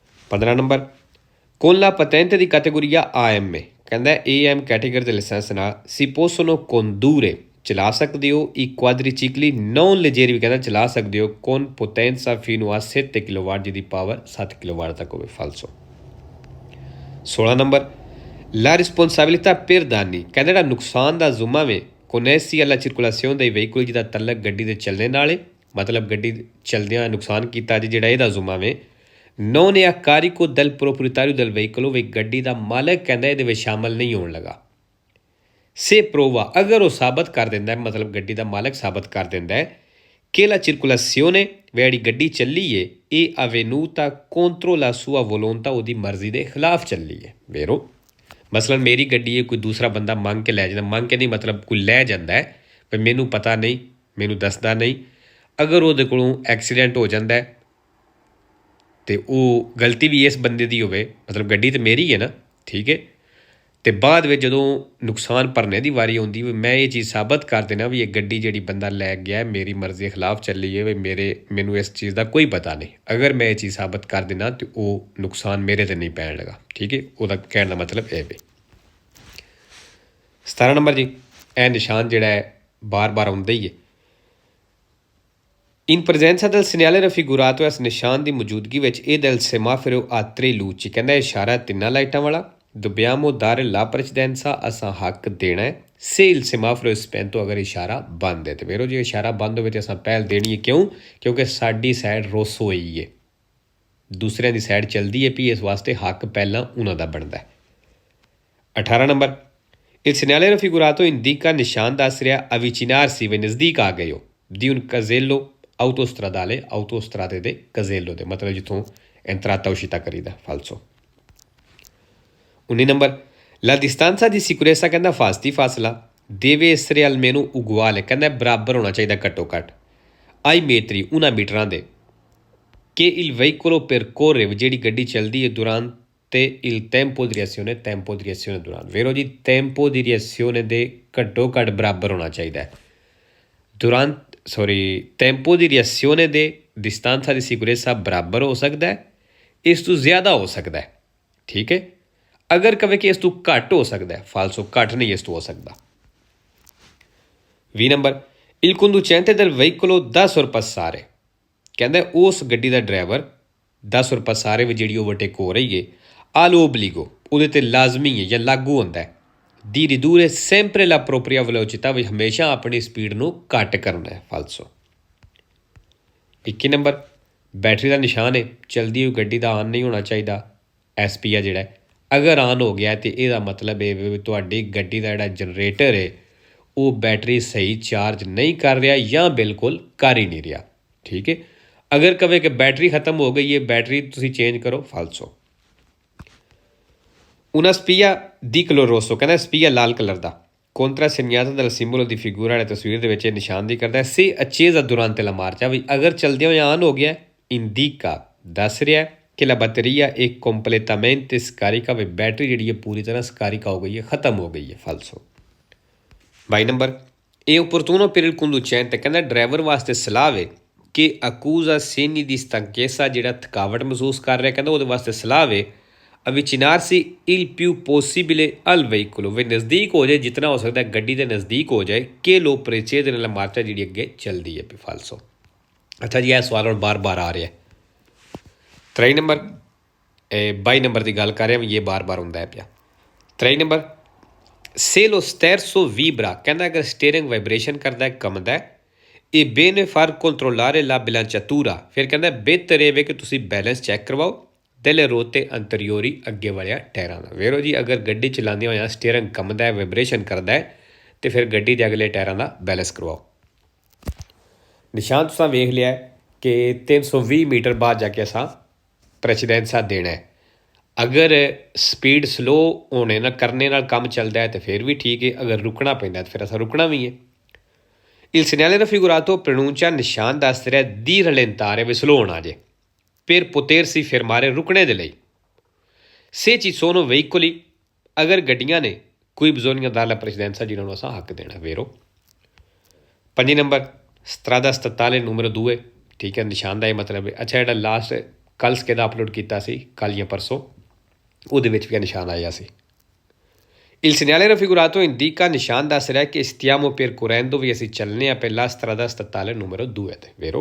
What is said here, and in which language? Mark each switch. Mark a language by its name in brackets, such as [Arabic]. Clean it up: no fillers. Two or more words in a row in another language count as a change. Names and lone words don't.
[Punjabi] 15 ਨੰਬਰ [Italian] con la patente di categoria AM [Punjabi] ਕਹਿੰਦਾ AM ਕੈਟੇਗਰੀ ਦੇ ਲਾਇਸੈਂਸ ਨਾਲ [Italian] si possono condurre [Punjabi] ਚਲਾ ਸਕਦੇ ਹੋ [Italian] i quadricicli non leggeri [Punjabi] ਵੀ ਕਹਿੰਦਾ ਚਲਾ ਸਕਦੇ ਹੋ [Italian] con potenza fino a 7 [Punjabi] ਕਿਲੋਵਾਟ ਜਿਹਦੀ ਪਾਵਰ 7 ਕਿਲੋਵਾਟ ਤੱਕ ਹੋਵੇ ਫਾਲਸੋ 16 ਨੰਬਰ [Italian] la responsabilità per danni [Punjabi] ਕਹਿੰਦਾ ਜਿਹੜਾ ਨੁਕਸਾਨ ਦਾ ਜ਼ੁੰਮਾ ਵੇ [Italian] connessi alla circolazione dei veicoli [Punjabi] ਜਿਹਦਾ ਤਲਕ ਗੱਡੀ ਦੇ ਚੱਲਣੇ ਨਾਲ ਮਤਲਬ ਗੱਡੀ ਚਲਦਿਆਂ ਨੁਕਸਾਨ ਕੀਤਾ ਜੀ ਜਿਹੜਾ ਇਹਦਾ ਜ਼ੁੰਮਾ ਵੇ [Italian] non è a carico del proprietario del veicolo [Punjabi] ਵੀ ਗੱਡੀ ਦਾ ਮਾਲਕ ਕਹਿੰਦਾ ਇਹਦੇ ਵਿੱਚ ਸ਼ਾਮਲ ਨਹੀਂ ਹੋਣ ਲੱਗਾ [Italian] se prova [Punjabi] ਅਗਰ ਉਹ ਸਾਬਤ ਕਰ ਦਿੰਦਾ ਮਤਲਬ ਗੱਡੀ ਦਾ ਮਾਲਕ ਸਾਬਤ ਕਰ ਦਿੰਦਾ ਹੈ [Italian] che la circolazione [Punjabi] ਜਿਹੜੀ ਗੱਡੀ ਚੱਲੀ ਹੈ ਇਹ [Italian] avvenuta contro la sua volontà [Punjabi] ਉਹਦੀ ਮਰਜ਼ੀ ਦੇ ਖਿਲਾਫ ਚੱਲੀ ਹੈ ਵੇਰੋ ਮਸਲਨ ਮੇਰੀ ਗੱਡੀ ਹੈ ਕੋਈ ਦੂਸਰਾ ਬੰਦਾ ਮੰਗ ਕੇ ਲੈ ਜਾਂਦਾ ਮੰਗ ਕੇ ਨਹੀਂ ਮਤਲਬ ਕੋਈ ਲੈ ਜਾਂਦਾ ਹੈ ਪਰ ਮੈਨੂੰ ਪਤਾ ਨਹੀਂ ਮੈਨੂੰ ਦੱਸਦਾ ਨਹੀਂ ਅਗਰ ਉਹਦੇ ਕੋਲੋਂ ਐਕਸੀਡੈਂਟ ਹੋ ਜਾਂਦਾ ਹੈ ਅਤੇ ਉਹ ਗਲਤੀ ਵੀ ਇਸ ਬੰਦੇ ਦੀ ਹੋਵੇ ਮਤਲਬ ਗੱਡੀ ਤਾਂ ਮੇਰੀ ਹੈ ਨਾ ਠੀਕ ਹੈ ਅਤੇ ਬਾਅਦ ਵਿੱਚ ਜਦੋਂ ਨੁਕਸਾਨ ਭਰਨੇ ਦੀ ਵਾਰੀ ਆਉਂਦੀ ਵੀ ਮੈਂ ਇਹ ਚੀਜ਼ ਸਾਬਤ ਕਰ ਦੇਣਾ ਵੀ ਇਹ ਗੱਡੀ ਜਿਹੜੀ ਬੰਦਾ ਲੈ ਗਿਆ ਮੇਰੀ ਮਰਜ਼ੀ ਦੇ ਖਿਲਾਫ ਚੱਲੀ ਹੈ ਵੀ ਮੈਨੂੰ ਇਸ ਚੀਜ਼ ਦਾ ਕੋਈ ਪਤਾ ਨਹੀਂ ਅਗਰ ਮੈਂ ਇਹ ਚੀਜ਼ ਸਾਬਤ ਕਰ ਦੇਣਾ ਤਾਂ ਉਹ ਨੁਕਸਾਨ ਮੇਰੇ 'ਤੇ ਨਹੀਂ ਪੈਣ ਲੱਗਾ ਠੀਕ ਹੈ ਉਹਦਾ ਕਹਿਣ ਦਾ ਮਤਲਬ ਇਹ ਵੇ 17 ਨੰਬਰ ਜੀ ਇਹ ਨਿਸ਼ਾਨ ਜਿਹੜਾ ਹੈ ਬਾਰ ਆਉਂਦਾ ਹੀ ਹੈ [Italian] In presenza del segnale raffigurato [Punjabi] ਇਸ ਨਿਸ਼ਾਨ ਦੀ ਮੌਜੂਦਗੀ ਵਿੱਚ ਇਹ [Italian] del semaforo a tre luci [Punjabi] ਕਹਿੰਦਾ ਇਸ਼ਾਰਾ ਤਿੰਨਾਂ ਲਾਈਟਾਂ ਵਾਲਾ [Italian] dobbiamo dare la precedenza [Punjabi] ਅਸਾਂ ਹੱਕ ਦੇਣਾ ਹੈ [Italian] se il semaforo è spento [Punjabi] ਅਗਰ ਇਸ਼ਾਰਾ ਬੰਦ ਹੈ ਤੇ ਵੇਰੋ ਜੇ ਇਸ਼ਾਰਾ ਬੰਦ ਹੋਵੇ ਤੇ ਅਸਾਂ ਪਹਿਲ ਦੇਣੀ ਹੈ ਕਿਉਂ ਕਿਉਂਕਿ ਸਾਡੀ ਸਾਈਡ ਰੋਸ ਹੋਈ ਹੈ ਦੂਸਰਿਆਂ ਦੀ ਸਾਈਡ ਚੱਲਦੀ ਹੈ ਵੀ ਇਸ ਵਾਸਤੇ ਹੱਕ ਪਹਿਲਾਂ ਉਹਨਾਂ ਦਾ ਬਣਦਾ ਹੈ 18 ਨੰਬਰ [Italian] il segnale raffigurato indica [Punjabi] ਨਿਸ਼ਾਨ ਦੱਸ ਰਿਹਾ avvicinarsi ਵੀ ਨਜ਼ਦੀਕ ਆ ਗਏ ਹੋ [Italian] di un casello autostrade [Punjabi] ਦੇ casello ਦੇ ਮਤਲਬ ਜਿੱਥੋਂ [Italian] entrata uscita [Punjabi] ਕਰੀਦਾ ਫਾਲਸੋ 19 ਨੰਬਰ [Italian] la distanza di sicurezza [Punjabi] ਕਹਿੰਦਾ ਫਾਸਲਾ [Italian] deve essere almeno uguale [Punjabi] ਕਹਿੰਦਾ ਬਰਾਬਰ ਹੋਣਾ ਚਾਹੀਦਾ ਘੱਟੋ ਘੱਟ [Italian] ai metri [Punjabi] ਉਹਨਾਂ ਮੀਟਰਾਂ ਦੇ [Italian] che il veicolo percorre [Punjabi] ਜਿਹੜੀ ਗੱਡੀ ਚੱਲਦੀ ਹੈ [Italian] durante il tempo di reazione [Punjabi] ਦੌਰਾਨ ਵੇਰੋ ਜੀ [Italian] tempo di reazione [Punjabi] ਦੇ ਘੱਟੋ ਘੱਟ ਬਰਾਬਰ ਹੋਣਾ ਚਾਹੀਦਾ ਹੈ [Italian] tempo di reazione [Punjabi] ਦੇ [Italian] distanza di sicurezza [Punjabi] ਬਰਾਬਰ ਹੋ ਸਕਦਾ ਹੈ ਇਸ ਤੋਂ ਜ਼ਿਆਦਾ ਹੋ ਸਕਦਾ ਹੈ ਠੀਕ ਹੈ ਅਗਰ ਕਵੇ ਕਿ ਇਸ ਤੋਂ ਘੱਟ ਹੋ ਸਕਦਾ ਹੈ ਫਾਲਸੋ ਘੱਟ ਨਹੀਂ ਇਸ ਤੋਂ ਹੋ ਸਕਦਾ 20 ਨੰਬਰ [Italian] il conducente del veicolo da sorpassare [Punjabi] ਕਹਿੰਦਾ ਉਸ ਗੱਡੀ ਦਾ ਡਰਾਈਵਰ ਦਾ sorpassare ਵਿੱਚ ਜਿਹੜੀ ਓਵਰਟੇਕ ਹੋ ਰਹੀ ਹੈ all'obbligo ਉਹਦੇ 'ਤੇ ਲਾਜ਼ਮੀ ਹੈ ਜਾਂ ਲਾਗੂ ਹੁੰਦਾ ਹੈ [Italian] di ridurre sempre la propria velocità [Punjabi] ਵੀ ਹਮੇਸ਼ਾ ਆਪਣੀ ਸਪੀਡ ਨੂੰ ਘੱਟ ਕਰਨਾ ਹੈ ਫਾਲਸੋ 21 ਨੰਬਰ ਬੈਟਰੀ ਦਾ ਨਿਸ਼ਾਨ ਹੈ ਚਲਦੀ ਹੋਈ ਗੱਡੀ ਦਾ ਆਨ ਨਹੀਂ ਹੋਣਾ ਚਾਹੀਦਾ SP ਆ ਜਿਹੜਾ ਅਗਰ ਆਨ ਹੋ ਗਿਆ ਤਾਂ ਇਹਦਾ ਮਤਲਬ ਇਹ ਵੀ ਤੁਹਾਡੀ ਗੱਡੀ ਦਾ ਜਿਹੜਾ ਜਨਰੇਟਰ ਹੈ ਉਹ ਬੈਟਰੀ ਸਹੀ ਚਾਰਜ ਨਹੀਂ ਕਰ ਰਿਹਾ ਜਾਂ ਬਿਲਕੁਲ ਕਰ ਹੀ ਨਹੀਂ ਰਿਹਾ ਠੀਕ ਹੈ ਅਗਰ ਕਵੇ ਕਿ ਬੈਟਰੀ ਖਤਮ ਹੋ ਗਈ ਹੈ ਬੈਟਰੀ ਤੁਸੀਂ ਚੇਂਜ ਕਰੋ ਫਾਲਸੋ [Italian] una spia di color rosso [Punjabi] ਕਹਿੰਦਾ spia ਲਾਲ ਕਲਰ ਦਾ [Italian] contra segnata dal simbolo di figura [Punjabi] ਵਾਲੇ ਤਸਵੀਰ ਦੇ ਵਿੱਚ ਇਹ ਨਿਸ਼ਾਨ ਦੀ ਕਰਦਾ [Italian] se accesa durante la marcia [Punjabi] ਵੀ ਅਗਰ ਚਲਦਿਆਂ ਹੋਇਆ ਆਨ ਹੋ ਗਿਆ indica ਦੱਸ ਰਿਹਾ ਕਿ [Italian] la batteria è completamente scarica [Punjabi] ਵੀ ਬੈਟਰੀ ਜਿਹੜੀ ਹੈ ਪੂਰੀ ਤਰ੍ਹਾਂ scarica ਹੋ ਗਈ ਹੈ ਖਤਮ ਹੋ ਗਈ ਹੈ ਫਾਲਸੋ 22 ਨੰਬਰ ਇਹ [Italian] opportuno per il conducente [Punjabi] ਕਹਿੰਦਾ ਡਰਾਈਵਰ ਵਾਸਤੇ ਸਲਾਹ ਵੇ ਕਿ accusa [Italian] segni di stanchezza [Punjabi] ਜਿਹੜਾ ਥਕਾਵਟ ਮਹਿਸੂਸ ਕਰ ਰਿਹਾ ਕਹਿੰਦਾ ਉਹਦੇ ਵਾਸਤੇ ਸਲਾਹ ਵੇ [Italian] avvicinarsi il più possibile al veicolo [Punjabi] ਵੀ ਨਜ਼ਦੀਕ ਹੋ ਜਾਏ ਜਿਤਨਾ ਹੋ ਸਕਦਾ ਗੱਡੀ ਦੇ ਨਜ਼ਦੀਕ ਹੋ ਜਾਏ [Italian] che lo precede nella marcia [Punjabi] ਜਿਹੜੀ ਅੱਗੇ ਚੱਲਦੀ ਹੈ ਫਾਲਸੋ ਅੱਛਾ ਜੀ ਇਹ ਸਵਾਲ ਹੁਣ ਬਾਰ ਆ ਰਿਹਾ 23 ਨੰਬਰ 22 ਨੰਬਰ ਦੀ ਗੱਲ ਕਰ ਰਿਹਾ ਵੀ ਇਹ ਬਾਰ ਹੁੰਦਾ ਹੈ ਪਿਆ 23 ਨੰਬਰ [Italian] se lo sterzo vibra [Punjabi] ਕਹਿੰਦਾ ਅਗਰ ਸਟੀਅਰਿੰਗ ਵਾਈਬ੍ਰੇਸ਼ਨ ਕਰਦਾ ਕੰਮਦਾ ਇਹ [Italian] bene far controllare la bilanciatura [Punjabi] ਫਿਰ ਕਹਿੰਦਾ ਬਿਹਤਰ ਇਹ ਵੇ ਕਿ ਤੁਸੀਂ ਬੈਲੈਂਸ ਚੈੱਕ ਕਰਵਾਓ [Italian] delle ruote anteriori [Punjabi] ਅੱਗੇ ਵਾਲਿਆ ਟਾਇਰਾਂ ਦਾ ਵੇਰੋ ਜੀ ਅਗਰ ਗੱਡੀ ਚਲਾਉਂਦੇ ਹੋਇਆ ਸਟੀਅਰਿੰਗ ਕੰਮਦਾ ਹੈ ਵਾਈਬ੍ਰੇਸ਼ਨ ਕਰਦਾ ਹੈ ਅਤੇ ਫਿਰ ਗੱਡੀ ਦੇ ਅਗਲੇ ਟਾਇਰਾਂ ਦਾ ਬੈਲੈਂਸ ਕਰਵਾਓ ਨਿਸ਼ਾਨ ਤੁਸੀਂ ਵੇਖ ਲਿਆ ਕਿ 320 ਮੀਟਰ ਬਾਅਦ ਜਾ ਕੇ ਅਸਾਂ ਪ੍ਰੈਸੀਡੈਂਸਾ ਦੇਣਾ ਹੈ ਅਗਰ ਸਪੀਡ ਸਲੋ ਹੋਣੇ ਨਾਲ ਕਰਨੇ ਨਾਲ ਕੰਮ ਚੱਲਦਾ ਹੈ ਤਾਂ ਫਿਰ ਵੀ ਠੀਕ ਹੈ ਅਗਰ ਰੁਕਣਾ ਪੈਂਦਾ ਤਾਂ ਫਿਰ ਅਸਾਂ ਰੁਕਣਾ ਵੀ ਹੈ [Italian] il segnale raffigurato pronuncia [Punjabi] ਨਿਸ਼ਾਨ ਦੱਸ ਰਿਹਾ [Italian] di rallentare [Punjabi] ਵੀ ਸਲੋ ਹੋਣਾ ਜੇ [Italian] per potersi fermare [Punjabi] ਰੁਕਣੇ ਦੇ ਲਈ [Italian] se ci sono veicoli [Punjabi] ਅਗਰ ਗੱਡੀਆਂ ਨੇ ਕੋਈ [Italian] bisogna dalla precedenza [Punjabi] ਜਿਹਨਾਂ ਨੂੰ ਅਸਾਂ ਹੱਕ ਦੇਣਾ ਵੇਰੋ 5 ਨੰਬਰ [Italian] strada statale numero 2 [Punjabi] ਠੀਕ ਹੈ ਨਿਸ਼ਾਨ ਦਾ ਇਹ ਮਤਲਬ ਹੈ ਅੱਛਾ ਜਿਹੜਾ ਲਾਸਟ ਕੱਲ੍ਹ ਸਕੇਦਾ ਅਪਲੋਡ ਕੀਤਾ ਸੀ, ਕੱਲ੍ਹ ਜਾਂ ਪਰਸੋਂ, ਉਹਦੇ ਵਿੱਚ ਵੀ ਨਿਸ਼ਾਨ ਆਇਆ ਸੀ। [Italian] Il segnale raffigurato indica [Punjabi] ਨਿਸ਼ਾਨ ਦੱਸ ਰਿਹਾ ਕਿ [Italian] stiamo percorrendo, [Punjabi] ਵੀ ਅਸੀਂ ਚੱਲਨੇ ਆ [Italian] per la strada statale numero 2 ਤੇ, vero?